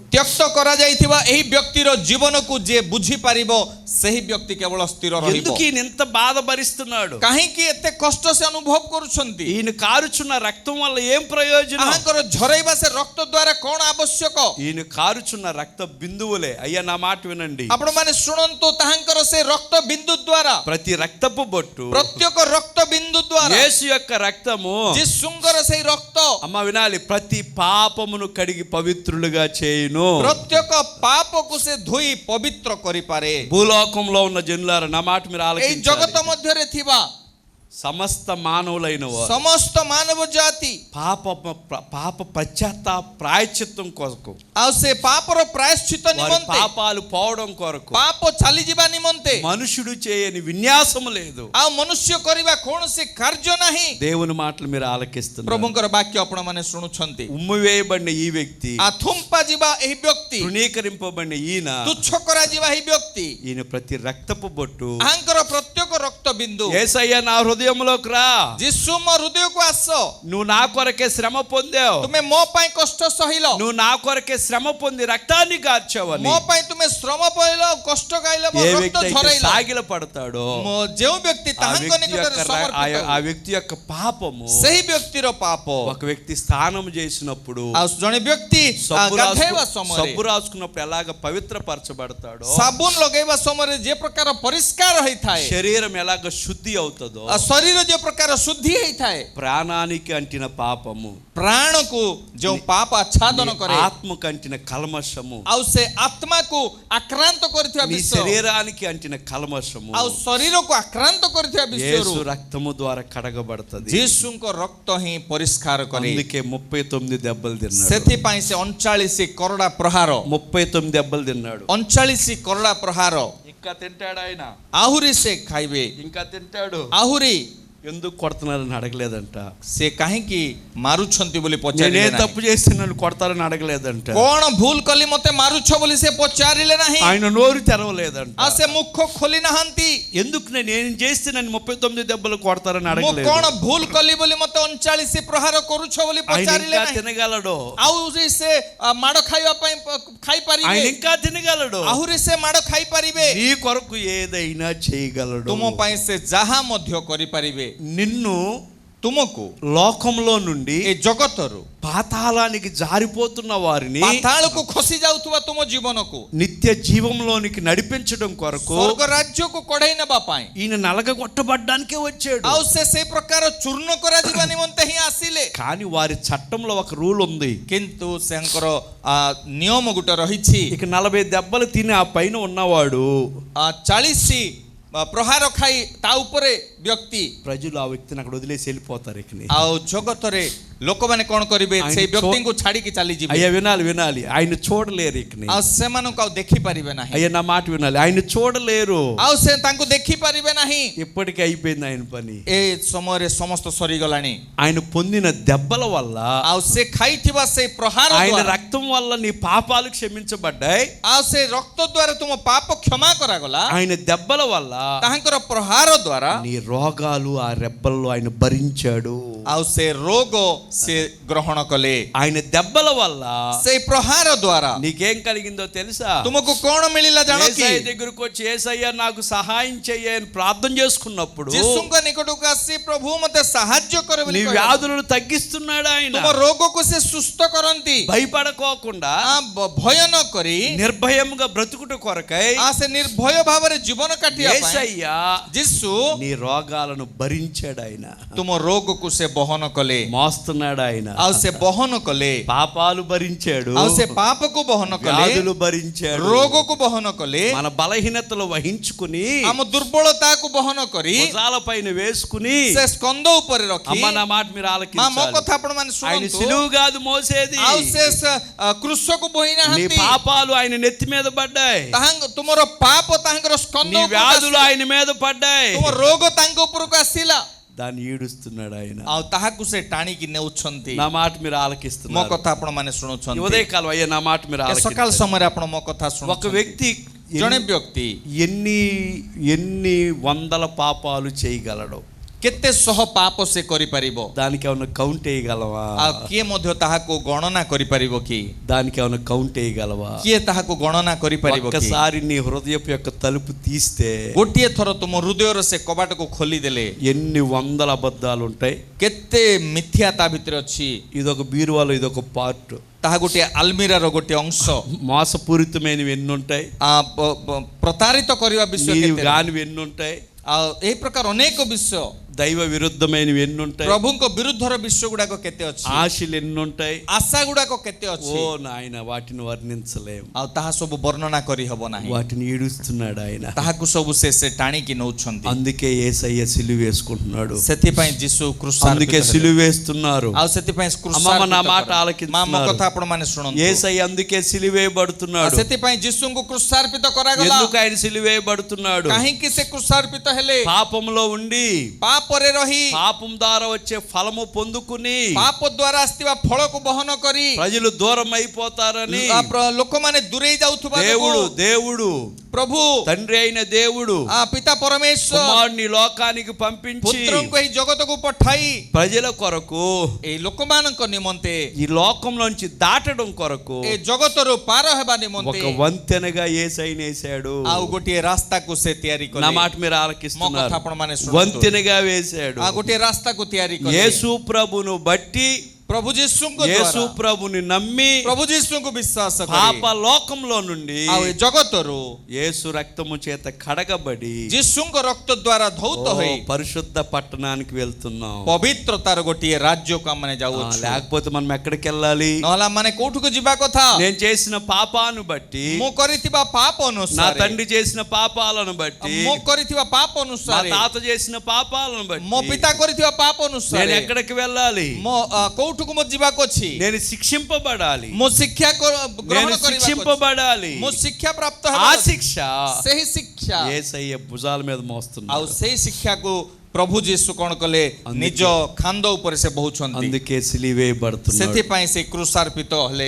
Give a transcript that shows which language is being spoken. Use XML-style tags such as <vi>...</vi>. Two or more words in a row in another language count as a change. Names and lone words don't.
<or>ତ୍ୟକ୍ତ କରାଯାଇଥିବା ଏହି ବ୍ୟକ୍ତିର ଜୀବନକୁ ଯିଏ ବୁଝିପାରିବ ସେହି ବ୍ୟକ୍ତି କେବଳ ସ୍ଥିର ରହିବ।</or> <te>ఎందుకు ఈయన ఎంత బాధ భరిస్తున్నాడు?</te> <or>କାହିଁକି ଏତେ କଷ୍ଟ ସେ ଅନୁଭବ କରୁଛନ୍ତି?</or> <te>ఈయన కారుచున్న రక్తం వల్ల ఏం ప్రయోజనం?</te> <or>ତାହାଙ୍କର ଝରେଇବା ସେ ରକ୍ତ ଦ୍ୱାରା କ'ଣ ଆବଶ୍ୟକ?</or> <te>ఈయన కారుచున్న రక్త బిందువులే। అయ్యా నా మాట వినండి,</te> <or>ଆପଣମାନେ ଶୁଣନ୍ତୁ, ତାହାଙ୍କର ସେ ରକ୍ତ ବିନ୍ଦୁ ଦ୍ୱାରା,</or> <te>ప్రతి రక్తపు బొట్టు</te> <or>ପ୍ରତ୍ୟେକ ରକ୍ତ ବିନ୍ଦୁ ଦ୍ୱାରା</or> <te>యేసు యొక్క రక్తము</te> <or>ଯୀଶୁଙ୍କର ସେଇ ରକ୍ତ</or> <te>అమ్మ వినాలి, ప్రతి పాపమును కడిగి పవిత్రులుగా చేయును.</te> <or>ପ୍ରତ୍ୟେକ ପାପକୁ ସେ ଧୋଇ ପବିତ୍ର କରିପାରେ.</or> <te>భూలోకంలో ఉన్న జనులారా నా మాట మీరు</te> <or>ଏଇ</or> <te>ఆలకించాలి.</te> <or>ଜଗତ ମଧ୍ୟରେ ଥିବା</or> <te>సమస్త మానవులైన వారు</te> <or>ସମସ୍ତ ମାନବ ଜାତି</or> <te>పాప పశ్చాత్తాప ప్రాయశ్చిత్తం కొరకు,</te> <or>ଆଉ ସେ ପାପର ପ୍ରାୟଶ୍ଚିତ</or> <te>వారి</te> <or>ନିମନ୍ତେ,</or> <te>పాపాలు పోవడం కొరకు</te> <or>ପାପ ଚାଲିଯିବା ନିମନ୍ତେ</or> <te>మనుషుడు చేయని విన్యాసము లేదు.</te> <or>ଆଉ ମନୁଷ୍ୟ କରିବା କୌଣସି କାର୍ଯ୍ୟ ନାହିଁ.</or> <te>దేవుని మాటలు మీరు ఆలకిస్తున్నారు.</te> <or>ପ୍ରଭୁଙ୍କର ବାକ୍ୟ ଆପଣମାନେ ଶୁଣୁଛନ୍ତି.</or> <te>ఉమ్మివేయబడిన ఈ వ్యక్తి,</te> <or>ଥୁମ୍ପା ଯିବା ଏହି ବ୍ୟକ୍ତି,</or> <te>తృణీకరింపబడిన ఈయన,</te> <or>ତୁଚ୍ଛ କରାଯିବା ଏହି ବ୍ୟକ୍ତି,</or> <te>ఈయన ప్రతి రక్తపు బొట్టు</te> <or>ଆଙ୍କର ପ୍ରତ୍ୟେକ ରକ୍ତ ବିନ୍ଦୁ,</or> <te>యేసయ్య నా హృదయంలోకి రా,</te> <or>ଯୀଶୁ ମୋ ହୃଦୟକୁ ଆସ,</or> <te>నువ్వు నా కొరకే శ్రమ పొందావు,</te> <or>ତୁମେ ମୋ ପାଇଁ କଷ୍ଟ ସହିଲ,</or> <te>నువ్వు నా కొరకే శ్రమ పొంది రక్తాన్ని కార్చావని</te> <or>ମୋ ପାଇଁ ତୁମେ ଶ୍ରମ ପାଇଲ, କଷ୍ଟ ଗାଇଲ, ମୋ</or> <te>ఏ</te> <or>ରକ୍ତ</or> <te>వ్యక్తి అయితే</te> <or>ଝରାଇଲ.</or> <te>ସାగిల పడతాడో</te> <or>ଯେଉଁ ବ୍ୟକ୍ତି</or> <te>ఆ</te> <or>ତାହାଙ୍କ</or> <te>వ్యక్తి</te> <or>ନିକଟରେ</or> <te>యొక్క</te> <or>ସମର୍ପିତ,</or> <te>ఆ వ్యక్తి యొక్క పాపము</te> <or>ସେହି ବ୍ୟକ୍ତିର ପାପ,</or> <te>ఒక వ్యక్తి స్నానం చేసినప్పుడు</te> <or>ଆଉ ଜଣେ ବ୍ୟକ୍ତି ଗାଧେଇବା ସମୟରେ,</or> <te>సబ్బు రాసుకున్నప్పుడు ఎలాగ పవిత్రపరచబడతాడో,</te> <or>ସାବୁନ ଲଗେଇବା ସମୟରେ ଯେ ପ୍ରକାର ପରିଷ୍କାର ହେଇଥାଏ,</or> <te>శరీరం ఎలాగ శుద్ధి అవుతుందో,</te> <or>ଶରୀର ଯେ ପ୍ରକାର ଶୁଦ୍ଧି ହେଇଥାଏ,</or> <te>ప్రాణానికి అంటిన పాపము,</te> <or>ପ୍ରାଣକୁ ଯେଉଁ ପାପ ଆଚ୍ଛାଦନ କରେ,</or> <te>ఆత్మకు అంటిన కల్మషము,</te> <or>ଆଉ ସେ ଆତ୍ମାକୁ ଆକ୍ରାନ୍ତ କରିଥିବା</or> <te>నీ</te> <or>ବିଷୟ,</or> <te>శరీరానికి అంటిన కల్మషము</te> <or>ଆଉ ଶରୀରକୁ ଆକ୍ରାନ୍ତ କରିଥିବା ବିଷୟରୁ</or> <te>యేసు రక్తము ద్వారా కడగబడుతుంది.</te> <or>ଯୀଶୁଙ୍କ ରକ୍ତ ହିଁ ପରିଷ୍କାର କରେ.</or> <te>అందుకే 39 దెబ్బలు తిన్నాడు.</te> <or>ସେଥିପାଇଁ ସେ 39 କରଡ଼ା ପ୍ରହାର,</or> <te>39 దెబ్బలు తిన్నాడు.</te> <or>39 କରଡ଼ା ପ୍ରହାର,</or> <te>ఇంకా తింటాడు ఆయన,</te> <or>ଆହୁରି ସେ ଖାଇବେ,</or> <te>ఇంకా తింటాడు.</te> <or>ଆହୁରି</or> <te>ఎందుకు కొడుతున్నారని అడగలేదంట.</te> <or>ସେ କାହିଁକି ମାରୁଛନ୍ତି ବୋଲି</or> <te>నేనే</te> <or>ପଚାରିଲେ ନାହିଁ.</or> <te>తప్పు చేస్తే నన్ను కొడతారని అడగలేదంట.</te> <or>କଣ ଭୁଲ କଲି ମତେ ମାରୁଛ ବୋଲି ସେ ପଚାରିଲେ ନାହିଁ.</or> <te>ఆయన నోరు తెరవలేదంట.</te> <or>ଆଉ ସେ ମୁଖ ଖୋଲି ନାହାନ୍ତି.</or> <te>ఎందుకు నేను ఏం చేస్తే నన్ను 39 దెబ్బలు కొడతారని</te> <or>ମୁଁ</or> <te>అడగలేదు.</te> <or>କଣ ଭୁଲ କଲି ବୋଲି ମତେ 39 ପ୍ରହାର କରୁଛ ବୋଲି</or> <te>ఆయన</te> <or>ପଚାରିଲେ</or> <te>ఇంకా</te> <or>ନାହିଁ.</or> <te>తినగలడు,</te> <or>ଆଉ ସେ ମାଡ଼ ଖାଇବା ପାଇଁ</or> <te>ఆయన</te> <or>ଖାଇପାରିବେ,</or> <te>ఇంకా తినగలడు,</te> <or>ଆହୁରି ସେ ମାଡ଼ ଖାଇପାରିବେ,</or> <te>నీ కొరకు ఏదైనా చేయగలడు.</te> <or>ତୁମ ପାଇଁ ସେ ଯାହା ମଧ୍ୟ କରିପାରିବେ.</or> <te>నిన్ను</te> <or>ତୁମକୁ</or> <te>లోకంలో నుండి</te> <or>ଏ ଜଗତରୁ</or> <te>పాతాళానికి జారిపోతున్న వారిని</te> <or>ପାତାଳକୁ ଖସି ଯାଉଥିବା ତୁମ ଜୀବନକୁ</or> <te>నిత్య జీవంలోనికి నడిపించడం కొరకు</te> <or>ସ୍ୱର୍ଗ ରାଜ୍ୟକୁ କଢେଇ ନେବା ପାଇଁ</or> <te>ఈయన నలగగొట్టబడ్డానికే వచ్చాడు.</te> <or>ଆଉ ସେ ସେଇ ପ୍ରକାର ଚୂର୍ଣ୍ଣ କରାଯିବା ନିମନ୍ତେ ହିଁ ଆସିଲେ.</or> <te>కానీ వారి చట్టంలో ఒక రూల్ ఉంది.</te> <or>କିନ୍ତୁ ସେଙ୍କର ନିୟମ ଗୋଟେ ରହିଛି.</or> <te>ఇక 40 దెబ్బలు తిని ఆ పైన ఉన్నవాడు</te> <or>40 ପ୍ରହାର ଖାଇ ତା ଉପରେ ବ୍ୟକ୍ତି,</or> <te>ప్రజలు ఆ వ్యక్తిని అక్కడ వదిలేసి వెళ్ళిపోతారు. ఇక</te> <or>ଆଉ ଜଗତରେ ଲୋକମାନେ କଣ କରିବେ, ସେଇ ବ୍ୟକ୍ତିଙ୍କୁ ଛାଡିକି ଚାଲିଯିବେ.</or> <te>అయ్యా వినాలి, ఆయన చూడలేరు. ఇక</te> <or>ଆଉ ସେମାନଙ୍କୁ ଆଉ ଦେଖିପାରିବେ ନାହିଁ.</or> <te>అయ్యా నా మాట వినాలి, ఆయన చూడలేరు.</te> <or>ଆଉ ସେ ତାଙ୍କୁ ଦେଖିପାରିବେ ନାହିଁ.</or> <te>ఇప్పటికే అయిపోయింది ఆయన పని.</te> <or>ଏ ସମୟରେ ସମସ୍ତ ସରିଗଲାଣି.</or> <te>ఆయన పొందిన దెబ్బల వల్ల,</te> <or>ଆଉ ସେ ଖାଇଥିବା ସେଇ ପ୍ରହାର</or> <te>ఆయన</te> <or>ଦ୍ୱାରା,</or> <te>రక్తం వల్ల నీ పాపాలు క్షమించబడ్డాయి.</te> <or>ଆଉ ସେ ରକ୍ତ ଦ୍ୱାରା ତୁମ ପାପ କ୍ଷମା କରାଗଲା.</or> <te>ఆయన దెబ్బల వల్ల</te> <or>ତାହାଙ୍କର ପ୍ରହାର ଦ୍ୱାରା</or> <te>నీ రోగాలు ఆ రెబ్బల్లో ఆయన భరించాడు.</te> <or>ଆଉ ସେ ରୋଗ ସେ ଗ୍ରହଣ କଲେ.</or> <te>ఆయన దెబ్బల వల్ల</te> <or>ସେଇ ପ୍ରହାର ଦ୍ୱାରା</or> <te>నీకేం కలిగిందో తెలుసా?</te> <or>ତୁମକୁ କଣ ମିଳିଲା ଜାଣ କି?</or> <te>యేసయ్య దగ్గరకు వచ్చి యేసయ్య నాకు సహాయం చెయ్యి అని ప్రార్థన చేసుకున్నప్పుడు</te> <or>ଯୀଶୁଙ୍କ ନିକଟକୁ ଆସି ପ୍ରଭୁ ମତେ ସାହାଯ୍ୟ କର ବୋଲି</or> <te>నీ</te> <or>କହିଲେ,</or> <te>వ్యాధులను తగ్గిస్తున్నాడు ఆయన.</te> <or>ତୁମ ରୋଗକୁ ସେ ସୁସ୍ଥ କରନ୍ତି.</or> <te>భయపడకోకుండా</te> <or>ଭୟ ନ କରି</or> <te>నిర్భయముగా బ్రతుకుట కొరకై</te> <or>ସେ ନିର୍ଭୟ ଭାବରେ ଜୀବନ କାଟିବା ପାଇଁ</or> <te>యేసయ్య</te> <or>ଯୀଶୁ</or> <te>నీ రోగాలను భరించాడు. ఆయన</te> <or>ତୁମ ରୋଗକୁ ସେ ବହନ କଲେ.</or> <te>మోస్తున్నాడు. ఆయన</te> <or>ଆଉ ସେ ବହନ କଲେ.</or> <te>పాపాలు భరించాడు,</te> <or>ଆଉ ସେ ପାପକୁ ବହନ କଲେ,</or> <te>వ్యాధులు భరించాడు,</te> <or>ରୋଗକୁ ବହନ కలే,</or> <te>మన బలహీనతలు వహించుకుని</te> <or>ଆମ ଦୁର୍ବଳତାକୁ ବହନ କରି</or> <te>భుజాల పైన వేసుకుని</te> <or>ସେ ସ୍କନ୍ଧ ଉପରେ ରଖି,</or> <te>అమ్మ నా మాట మీరు</te> <or>ମୋ</or> <te>ఆలకించాలి,</te> <or>କଥା ଆପଣ ମାନେ</or> <te>ఆయన</te> <or>ଶୁଣନ୍ତୁ,</or> <te>సిలువు కాదు మోసేది,</te> <or>ଆଉ ସେ କୃଷକୁ ବୋହି</or> <te>నీ</te> <or>ନାହାନ୍ତି.</or> <te>పాపాలు ఆయన నెత్తి మీద పడ్డాయి,</te> <or>ତୁମର ପାପ ତାଙ୍କର ସ୍କନ୍ଧ</or> <te>నీ</te> <or>ଉପରକୁ</or> <te>వ్యాధులు</te> <or>ଆସିଲା.</or> <te>ఆయన మీద పడ్డాయి.</te> <or>ତୁମ ରୋଗ ତାଙ୍କ ଉପରକୁ ଆସିଲା.</or> <te>దాన్ని ఈడుస్తున్నాడు ఆయన.</te> <or>ଆଉ ତାହାକୁ ସେ ଟାଣିକି ନେଉଛନ୍ତି.</or> <te>నా మాట మీరు</te> <or>ମୋ</or> <te>ఆలకిస్తున్నారు.</te> <or>କଥା ଆପଣ ମାନେ ଶୁଣୁଛନ୍ତି.</or> <te>ఉదయకాలం అయ్యా నా మాట మీరు</te> <or>ସକାଳ</or> <te>ఆలకించాలి.</te> <or>ସମୟରେ ଆପଣ ମୋ କଥା</or> <te>ఒక</te> <or>ଶୁଣୁଛନ୍ତି.</or> <te>వ్యక్తి</te> <or>ଜଣେ ବ୍ୟକ୍ତି</or> <te>ఎన్ని వందల పాపాలు చేయగలడు?</te> <or>କେତେ ଶହ ପାପ ସେ କରିପାରିବ?</or> <te>దానికి ఏమైనా కౌంట్ వేయగలవా?</te> <or>ଆଉ କିଏ ମଧ୍ୟ ତାହାକୁ ଗଣନା କରିପାରିବ କି?</or> <te>దానికి ఏమైనా కౌంట్ వేయగలవా?</te> <or>କିଏ ତାହାକୁ ଗଣନା କରିପାରିବ କି?</or> <te>ఒక్కసారి నీ హృదయపు యొక్క తలుపు తీస్తే</te> <or>ଗୋଟିଏ ଥର ତୁମ ହୃଦୟର ସେ କବାଟକୁ ଖୋଲିଦେଲେ</or> <te>ఎన్ని వందల అబద్ధాలు ఉంటాయి.</te> <or>କେତେ ମିଥ୍ୟା ତା ଭିତରେ ଅଛି.</or> <te>ఇదొక బీరువాలో ఇదొక పార్ట్.</te> <or>ତାହା ଗୋଟିଏ ଆଲମିରାର ଗୋଟିଏ ଅଂଶ.</or> <te>మోసపూరితమైనవి ఎన్ని ఉంటాయి,</te> <or>ପ୍ରତାରିତ କରିବା ବିଷୟ</or> <te>నీవు</te> <or>କେତେ,</or> <te>కానివి ఎన్ని ఉంటాయి.</te> <or>ଆଉ ଏହି ପ୍ରକାର ଅନେକ ବିଷୟ</or> <te>దైవ విరుద్ధమైనవి ఎన్ని ఉంటాయి,</te> <or>ପ୍ରଭୁଙ୍କ ବିରୁଦ୍ଧର ବିଷୟ ଗୁଡାକ କେତେ ଅଛି,</or> <te>ఆశలు ఎన్ని ఉంటాయి,</te> <or>ଆଶା ଗୁଡାକ କେତେ ଅଛି,</or> <te>ఓ నాయన వాటిని వర్ణించలేము,</te> <or>ଆଉ ତାହା ସବୁ ବର୍ଣ୍ଣନା କରି ହବ ନାହିଁ,</or> <te>వాటిని ఈడుస్తున్నాడు ఆయన.</te> <or>ତାହାକୁ ସବୁ ସେ ଟାଣିକି ନଉଛନ୍ତି.</or> <te>అందుకే యేసయ్య సిలువ వేసుకుంటున్నాడు,</te> <or>ସେଥିପାଇଁ ଯୀଶୁ</or> <te>అందుకే సిలువ వేస్తున్నారు.</te> <or>ଆଉ ସେଥିପାଇଁ</or> <te>అమ్మమ్మ నా మాట మా ఆలకిస్తున్నారు.</te> <or>କଥା ଆପଣ ମାନେ ଶୁଣନ୍ତୁ.</or> <te>యేసయ్య అందుకే సిలువ వేయబడుతున్నాడు.</te> <or>ସେଥିପାଇଁ ଯୀଶୁଙ୍କୁ କୃଷାର୍ପିତ କରାଗଲା.</or> <te>ఎందుకు ఆయన సిలువ వేయబడుతున్నాడు?</te> <or>କାହିଁକି ସେ କୃଷାର୍ପିତ ହେଲେ?</or> <te>పాపంలో ఉండి</te> <or>ପାପରେ ରହି</or> <te>పాపం ద్వారా వచ్చే ఫలము పొందుకుని</te> <or>ପାପ ଦ୍ୱାରା ଆସିଥିବା ଫଳକୁ ବହନ କରି</or> <te>ప్రజలు దూరం అయిపోతారని</te> <or>ଲୋକମାନେ ଦୂରେଇ ଯାଉଥିବା</or> <te>దేవుడు</te> <or>ପ୍ରଭୁ</or> <te>తండ్రి అయిన దేవుడు</te> <or>ପିତା ପରମେଶ୍ୱର</or> <te>కుమారుని లోకానికి పంపించి</te> <or>పుత్రଙ୍କୁ ଏହି జగତକୁ ପଠାଇ</or> <te>ప్రజల కొరకు,</te> <or>ଏହି ଲୋକମାନଙ୍କ ନିମନ୍ତେ,</or> <te>ఈ లోకంలోంచి దాటడం కొరకు</te> <or>ଏ జగତରୁ ପାର ହେବା ନିମନ୍ତେ</or> <te>ఒక వంతెనగా యేసయ్యని వేశాడు.</te> <or>ଆଉ ଗୋଟିଏ ରାସ୍ତାକୁ ସେ ତିଆରି କଲେ.</or> <te>నా మాట మీరు</te> <or>ମୋ</or> <te>ఆలకిస్తున్నారు.</te> <or>କଥା ଆପଣ ମାନେ ଶୁଣନ୍ତୁ.</or> <te>వంతెనగా వేశాడు.</te> <or>ଗୋଟିଏ ରାସ୍ତାକୁ ତିଆରି କଲେ.</or> <te>యేసు ప్రభును బట్టి,</te> <or>ପ୍ରଭୁ ଯୀଶୁଙ୍କ</or> <te>యేసు</te> <or>ଦ୍ୱାରା,</or> <te>ప్రభుని నమ్మి</te> <or>ପ୍ରଭు ଯୀଶୁଙ୍କୁ ବିଶ୍ୱାସ</or> <te>పాప</te> <or>କରି</or> <te>లోకంలో నుండి</te> <or>ଆଉ ଏ జగତରୁ</or> <te>యేసు రక్తము చేత కడగబడి</te> <or>ଯୀଶୁଙ୍କ ରକ୍ତ ଦ୍ୱାରା ଧୌତ ହୋଇ</or> <te>పరిశుద్ధ పట్టణానికి వెళ్తున్నాం.</te> <or>ପବିତ୍ରତାର ଗୋଟିଏ ରାଜ୍ୟକୁ ଆମେ ଯାଉଛୁ.</or> <te>లేకపోతే మనం ఎక్కడికి వెళ్ళాలి?</te> <or>ନହେଲେ ମାନେ କୋଉଠୁକୁ ଯିବା କଥା?</or> <te>నేను చేసిన పాపాను బట్టి,</te> <or>ମୁଁ କରିଥିବା పాప</or> <te>నా</te> <or>ଅନୁସାରେ,</or> <te>తండ్రి చేసిన పాపాలను బట్టి,</te> <or>ମୁଁ କରିଥିବା పాప</or> <te>నా</te> <or>ଅନୁସାରେ,</or> <te>తాత చేసిన పాపాలను</te> <or>ମୋ</or> <te>బట్టి</te> <or>ପିତା କରିଥିବା పాప</or> <te>నేను</te> <or>ଅନୁସାରେ</or> <te>ఎక్కడికి వెళ్ళాలి?</te> <or>ମୋ କୋଉଠୁକୁ ମୋ ଯିବାକୁ ଅଛି?</or> <te>నేను శిక్షింపబడాలి,</te> <or>ମୋ ଶିକ୍ଷା</or> <te>నేను</te> <or>ଗ୍ରହଣ କରିବାକୁ ଅଛି.</or> <te>శిక్షింపబడాలి.</te> <or>ମୋ ଶିକ୍ଷା ପ୍ରାପ୍ତ</or> <te>ఆ</te> <or>ହେବାକୁ ଅଛି.</or> <te>శిక్ష</te> <or>ସେହି ଶିକ୍ଷା</or> <te>యేసయ్య భుజాల మీద</te> <or>ଆଉ</or> <te>మోస్తున్నాడు.</te> <or>ସେଇ ଶିକ୍ଷାକୁ ପ୍ରଭୁ ଯୀଶୁ କଣ କଲେ? ନିଜ ଖାନ୍ଦ ଉପରେ ସେ ବହୁଛନ୍ତି.</or> <te>అందుకే సిలువేయబడుతున్నాడు.</te> <or>ସେଥିପାଇଁ ସେ କୃଷାର୍ପିତ ହେଲେ.</or>